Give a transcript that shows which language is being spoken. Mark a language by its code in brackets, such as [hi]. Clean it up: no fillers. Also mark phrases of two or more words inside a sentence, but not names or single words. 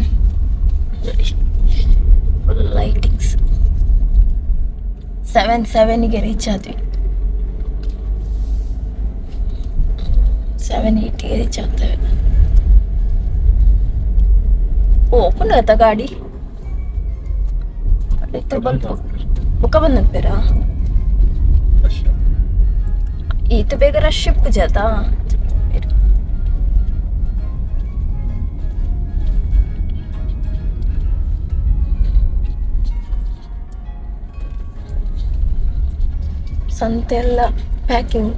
[en] full lightings. [kn] 7:07ಗೆ ರೀಚ್ ಆದ್ವಿ. 7:08ಗೆ ರೀಚ್ ಆಗ್ತೇವೆ. ಓಪನ್ ಆಯ್ತಾ ಗಾಡಿ? [tcy] ಬಲ್ಪು ಬುಕ್ಕ ಬಂದಂತೇರಾ ಈತ ಬೇಗ ರಶ್ ಇಪ್ಪು ಜಾತ. [kn] ಸಂತೆ ಎಲ್ಲ ಪ್ಯಾಕಿಂಗ್.